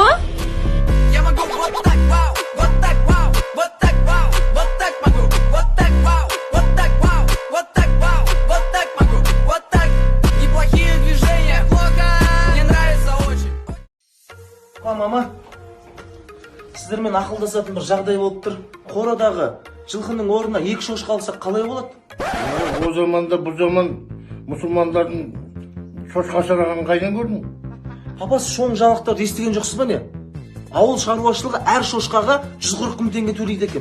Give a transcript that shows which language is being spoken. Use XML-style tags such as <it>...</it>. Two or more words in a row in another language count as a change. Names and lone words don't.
<ru>Я могу вот так, вау, вот так, вау, вот так, вау, вот так могу, вот так, вау, вот так, вау, вот так, вау, вот так могу, вот так. Неплохие движения, плохо, мне нравится очень.</ru> <kk>Мама, сіздермен ақылдасатын бір жағдай болып тұр. Қорадағы жылқының орнына 2 шошқа алсақ қалай болады? О заманда бұл заман мұсылмандардың шошқа асырағанын қайдан көрдің? Папа, сіз шоң жаңалықтарды естіген жоқсыз ба не? Ауыл шаруашылығы әр шошқаға 140 мың теңге төлейді екен.</kk>